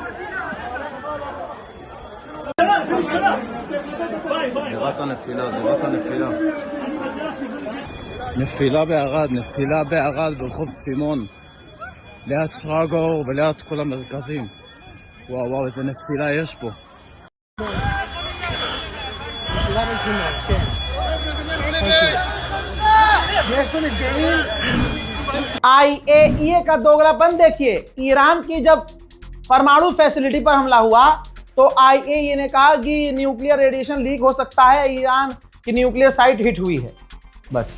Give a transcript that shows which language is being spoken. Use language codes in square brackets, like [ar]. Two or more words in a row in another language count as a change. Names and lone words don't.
[he] זירת הנפילה. נפילה בערד ברחוב סימון, ליד שרגור וליד כל המרכזים. וואו, איזה נפילה יש פה. [hi] IAEA का दोगलापन देखिए। ईरान की जब परमाणु फैसिलिटी पर हमला हुआ तो IAEA ने कहा कि [en] nuclear radiation [hi] लीक हो सकता है, ईरान की [en] nuclear site [hi] हिट हुई है, बस।